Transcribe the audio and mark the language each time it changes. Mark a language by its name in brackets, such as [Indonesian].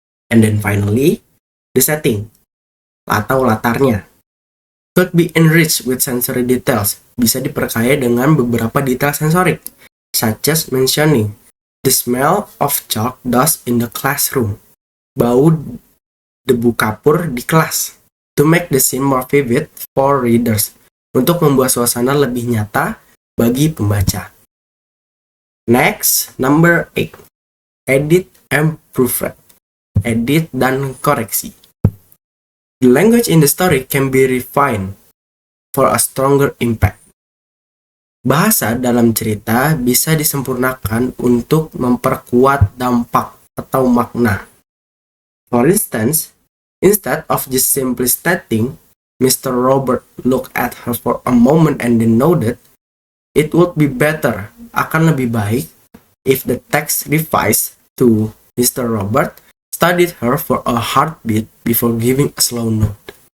[English] And then finally, the setting, [Indonesian] atau latarnya, [English] could be enriched with sensory details, [Indonesian] bisa diperkaya dengan beberapa detail sensorik, [English] such as mentioning the smell of chalk dust in the classroom, [Indonesian] bau debu kapur di kelas, [English] to make the scene more vivid for readers, [Indonesian] untuk membuat suasana lebih nyata bagi pembaca. [English] Next, number 8. Edit and proofread. [Indonesian] Edit dan koreksi. [English] The language in the story can be refined for a stronger impact. [Indonesian] Bahasa dalam cerita bisa disempurnakan untuk memperkuat dampak atau makna. [English] For instance, instead of just simply stating, Mr. Robert looked at her for a moment and then nodded, it would be better, [Indonesian] akan lebih baik, [English] if the text revised to Mr. Robert studied her for a heartbeat before giving a slow note.